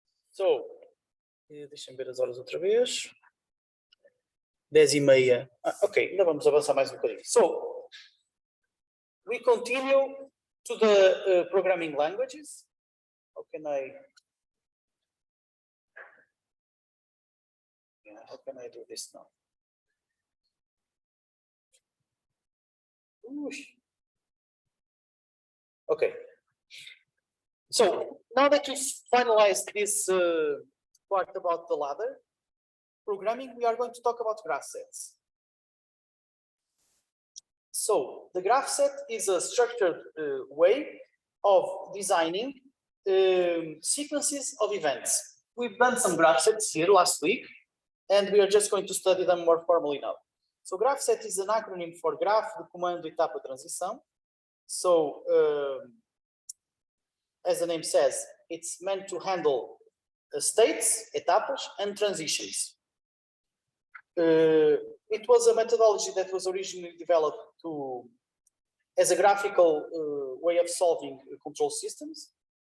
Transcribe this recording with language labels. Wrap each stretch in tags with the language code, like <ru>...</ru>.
<pt>So, deixem ver as horas outra vez. 10h30. Ok, ainda vamos avançar mais um bocadinho.</pt> <en>So, we continue to the programming languages. How can I do this now? Okay. So now that we've finalized this part about the ladder programming, we are going to talk about graph sets. So the graph set is a structured way of designing sequences of events. We've done some graph sets here last week, and we are just going to study them more formally now. So graph set is an acronym for graph</en> <pt>de comando etapa transição.</pt> <en>So as the name says, it's meant to handle states, etapas, and transitions. It was a methodology that was originally developed as a graphical way of solving control systems.</en>